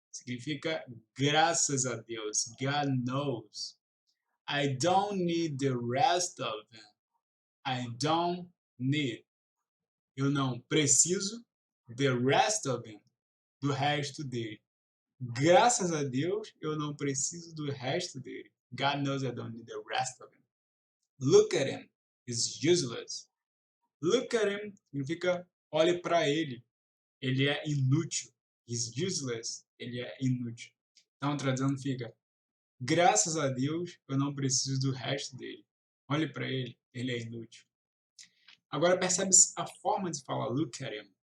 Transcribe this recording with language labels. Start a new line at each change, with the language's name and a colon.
Portuguese: Significa graças a Deus.
English: God knows. I don't need the rest of them. I don't need.
Portuguese: Eu não preciso
English: the rest of them.
Portuguese: Do resto dele. Graças a Deus, eu não preciso do resto dele.
English: God knows I don't need the rest of him. Look at him. He's useless. Look at him
Portuguese: significa olhe para ele. Ele é inútil.
English: He's useless.
Portuguese: Ele é inútil. Então, traduzindo fica: graças a Deus, eu não preciso do resto dele. Olhe para ele. Ele é inútil. Agora percebe a forma de falar
English: look at him.